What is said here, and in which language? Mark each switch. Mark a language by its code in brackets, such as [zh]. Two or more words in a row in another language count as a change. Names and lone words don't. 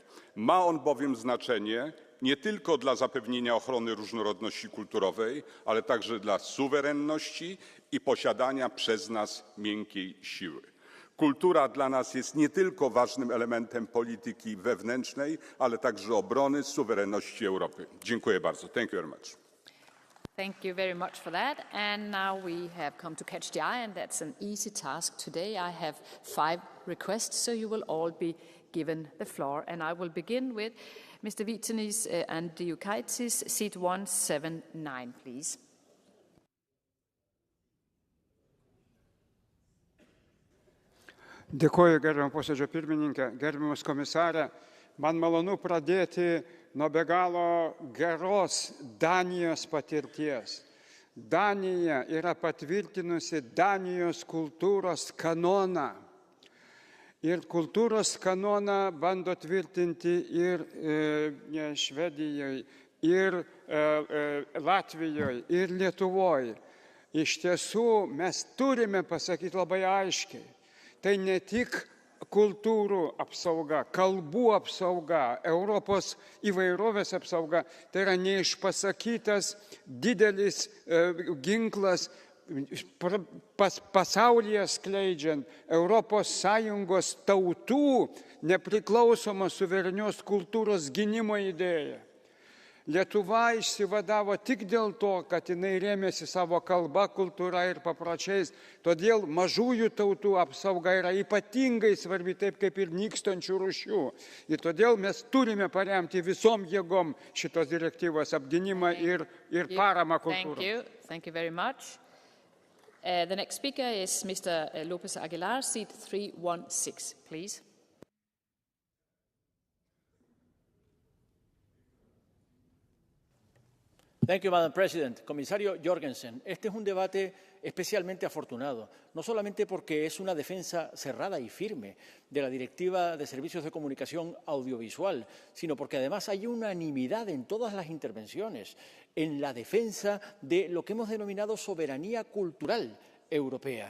[pl] Ma on bowiem znaczenie nie tylko dla zapewnienia ochrony różnorodności kulturowej, ale także dla suwerenności i posiadania przez nas miękkiej siły. Kultura dla nas jest nie tylko ważnym elementem polityki wewnętrznej, ale także obrony suwerenności Europy. Dziękuję bardzo. [en] Thank you very much. Thank you very much for that. And now we have come to Catch the Eye, and that's an easy task today. I have 5 requests, so you will all be given the floor. And I will begin with Mr. Vytenis Andriukaitis, seat 179, please. [lt] Dėkuoju, gerbiamą posėdžio pirmininkę, gerbiamas komisarė. Man malonu pradėti nuo be galo geros Danijos patirties. Danija yra patvirtinusi Danijos kultūros kanoną. Ir kultūros kanoną bando tvirtinti ir Švedijoje, ir Latvijoje, ir Lietuvoje. Iš tiesų, mes turime pasakyti labai aiškiai. Tai ne tik kultūrų apsauga, kalbų apsauga, Europos įvairovės apsauga, tai yra neišpasakytas didelis ginklas pasaulyje skleidžiant ES tautų nepriklausomos suverenios kultūros gynimo idėją. Lietuva išsivadavo tik dėl to, kad jinai rėmėsi savo kalba, kultūra ir papročiais. Todėl mažųjų tautų apsauga yra ypatingai svarbi, taip kaip ir nykstančių rūšių. Ir todėl mes turime paremti visom jėgom šitos direktyvos apgynimą ir paramą kultūrai. [en] Thank you very much. The next speaker is Mr. Lopez Aguilar, seat 316, please. Thank you, Madam President. [es] Comisario Jorgensen, este es un debate especialmente afortunado, no solamente porque es una defensa cerrada y firme de la Directiva de Servicios de Comunicación Audiovisual, sino porque además hay unanimidad en todas las intervenciones en la defensa de lo que hemos denominado soberanía cultural europea.